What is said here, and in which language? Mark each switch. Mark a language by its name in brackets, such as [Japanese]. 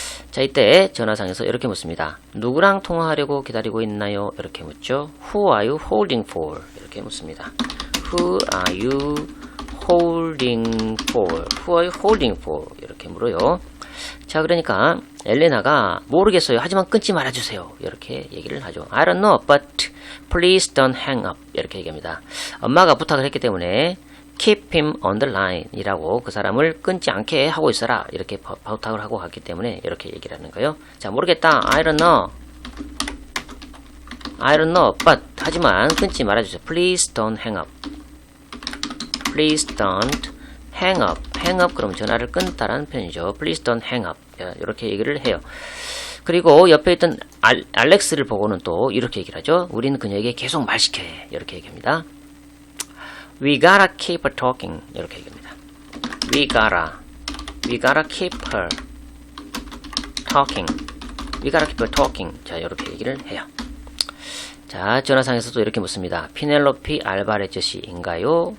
[Korean] 자, 이때 전화상에서 이렇게 묻습니다. 누구랑 통화하려고 기다리고 있나요? 이렇게 묻죠. [English] Who are you holding for? [Korean] 이렇게 묻습니다. [English] Who are you holding for? Who are you holding for? [Korean] 이렇게 물어요. 자, 그러니까 엘레나가 모르겠어요. 하지만 끊지 말아주세요. 이렇게 얘기를 하죠. [English] I don't know, but please don't hang up. [Korean] 이렇게 얘기합니다. 엄마가 부탁을 했기 때문에 [English] keep him on the line [Korean] 이라고 그 사람을 끊지 않게 하고 있어라. 이렇게 부탁을 하고 갔기 때문에 이렇게 얘기를 하는 거예요. 자, 모르겠다. [English] I don't know. I don't know, but [Korean] 하지만 끊지 말아주세요. [English] Please don't hang up. Please don't hang up. [Korean] hang up 그럼 전화를 끊다라는 표현이죠. [English] Please don't hang up. [Korean] 이렇게 얘기를 해요. 그리고 옆에 있던 알렉스를 보고는 또 이렇게 얘기를 하죠. 우리는 그녀에게 계속 말 시켜야 해. 이렇게 얘기합니다. [English] We gotta keep her talking. [Korean] 이렇게 얘기합니다. [English] We gotta keep her talking. We gotta keep her talking. [Korean] 자, 이렇게 얘기를 해요. 자, 전화상에서도 이렇게 묻습니다. 피넬로피 알바레즈 씨인가요?